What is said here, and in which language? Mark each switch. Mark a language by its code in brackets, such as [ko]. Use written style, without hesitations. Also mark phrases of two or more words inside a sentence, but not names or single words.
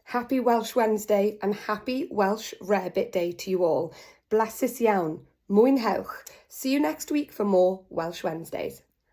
[en] Happy Welsh Wednesday and happy Welsh Rarebit Day to you all. [cy] Blasus iawn. Mwynhewch. [en] See you next week for more Welsh Wednesdays.